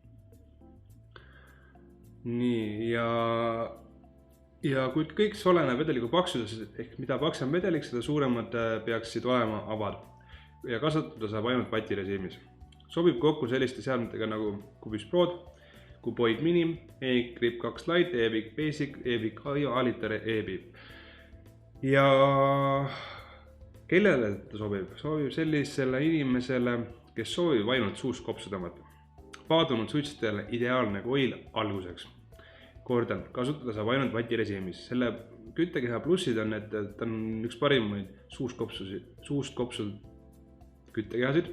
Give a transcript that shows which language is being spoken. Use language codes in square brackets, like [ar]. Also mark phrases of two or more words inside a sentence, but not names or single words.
[et] Nii, ja kui kõik see oleneb vedeliku paksusest, ehk mida paksem vedelik, seda suuremad peaksid olema avad ja kasutada saab ainult vatirežiimis. Sobib kokku selliste seadmetega nagu Cubis Prod, Cuboid Minim, E-Grip 2 Lite, E-Big Basic, E-Big Alitere, E-Bip. Ja kellele ta sobib? Sobib sellisele inimesele, kes soovib ainult suust kopsu tõmmata. Paadunud suitsetajale ideaalne koil alguseks. Kordan, kasutada saab ainult vatirežiimis. Selle küttekeha plussid on, et ta on üks parimaid suust kopsu küttekehasid.